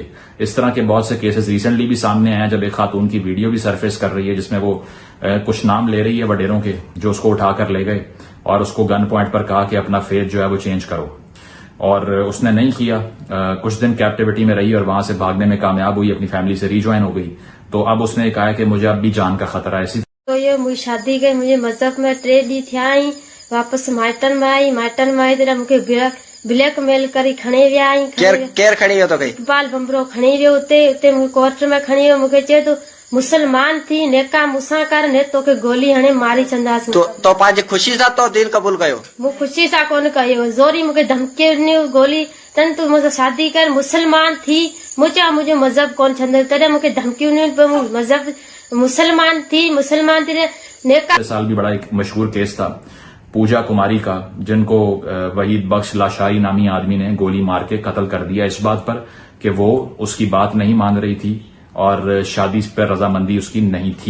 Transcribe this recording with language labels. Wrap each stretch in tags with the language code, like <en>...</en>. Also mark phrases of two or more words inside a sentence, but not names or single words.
<ur>اس طرح کے بہت سے</ur> <en>cases recently</en> <ur>بھی سامنے آئے ہیں، جب ایک خاتون کی ویڈیو بھی سرفیس کر رہی ہے جس میں وہ کچھ نام لے رہی ہے وڈیروں کے جو اس کو اٹھا کر لے گئے اور اس کو</ur> <en>gun point</en> <ur>پر کہا کہ اپنا فیتھ جو ہے وہ چینج کرو، اور اس نے نہیں کیا. کچھ دن کیپٹیویٹی میں رہی اور وہاں سے بھاگنے میں کامیاب ہوئی، اپنی فیملی سے ری جوائن ہو گئی. تو اب اس نے کہا کہ مجھے اب بھی جان کا خطرہ ہے. اسی</ur> <sd>तो ये मुझे शादी गई, मुझे मजहब में 3 ॾींहं थिया आई, वापस माइटन में आई तेरा मुझे ब्लैकमेल करी खणी विया आई। केर खणी वियो तो कई इकबाल बंबरो खणी वियो उते मुझे कोर्ट में खणी वियो, मूंखे चए तो मुसलमान थी नेका मूंसां कर ने तोखे गोली हणे मारी चंदासीं। तो पंहिंजी ख़ुशी सां तो दीन क़बूल कयो? मूं ख़ुशी सां कोन कयो, ज़ोरी मूंखे धमकी ॾिनी गोली तन</sd> <ur>تو مجھ سے شادی کر,</ur> <sd>मुसलमान थी मुझे मजहब कोन छंदे तॾहिं मूंखे धमकियूं ॾिनियूं पर मजहब मुसलमान थी नेका।</sd> <ur>سال بھی بڑا ایک مشہور کیس تھا پوجا کماری کا، جن کو وحید بخش لاشاری نامی آدمی نے گولی مار کے قتل کر دیا اس بات پر کہ وہ اس کی بات نہیں مان رہی تھی اور شادی پر رضامندی اس کی نہیں تھی.</ur>